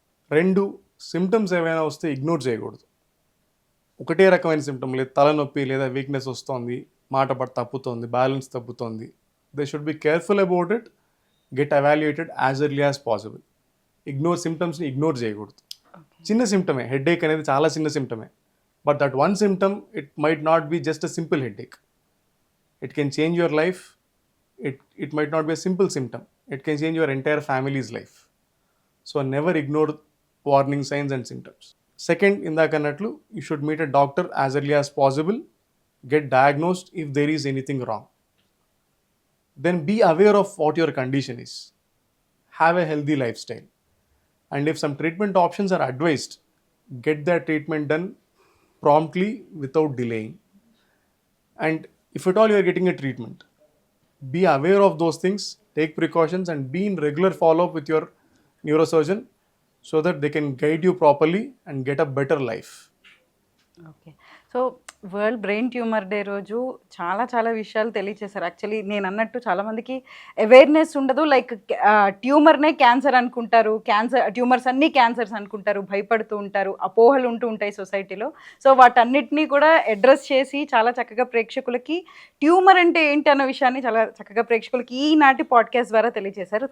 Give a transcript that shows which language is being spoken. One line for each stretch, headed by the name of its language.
Telugu: 2, symptoms ఏమైనా వస్తే ignore చేయకూడదు. ఒకటే రకమైన సిమ్టమ్ లేదు, తలనొప్పి లేదా వీక్నెస్ వస్తుంది, మాట తప్పుతోంది, balance తప్పుతోంది,
English: They should be careful about it, get evaluated as early as possible.
Telugu: సిమ్టమ్స్ని ignore చేయకూడదు. చిన్న సిమ్టమే,
English: Headache అనేది చాలా చిన్న సిమ్టమే, but that one symptom it might not be just a simple headache. It can change your life. It might not be a simple symptom. It can change your entire family's life. So never ignore warning signs and symptoms. Second, indakannatlu, you should meet a doctor as early as possible. Get diagnosed if there is anything wrong. Then be aware of what your condition is. Have a healthy lifestyle. And if some treatment options are advised, get that treatment done promptly without delaying. And if at all you are getting a treatment, be aware of those things, take precautions, and be in regular follow-up with your neurosurgeon so that they can guide you properly and get a better life. Okay.
Telugu: So world brain tumour day రోజు చాలా విషయాలు తెలియచేశారు. Actually నేను అన్నట్టు చాలామందికి awareness ఉండదు. Like ట్యూమర్నే cancer అనుకుంటారు, tumours అన్నీ క్యాన్సర్స్ అనుకుంటారు, భయపడుతూ ఉంటారు, అపోహలు ఉంటూ ఉంటాయి సొసైటీలో. సో వాటన్నిటినీ కూడా అడ్రస్ చేసి చాలా చక్కగా ప్రేక్షకులకి ట్యూమర్ అంటే ఏంటి అన్న విషయాన్ని చాలా చక్కగా ప్రేక్షకులకి ఈనాటి పాడ్కాస్ట్ ద్వారా తెలియజేశారు.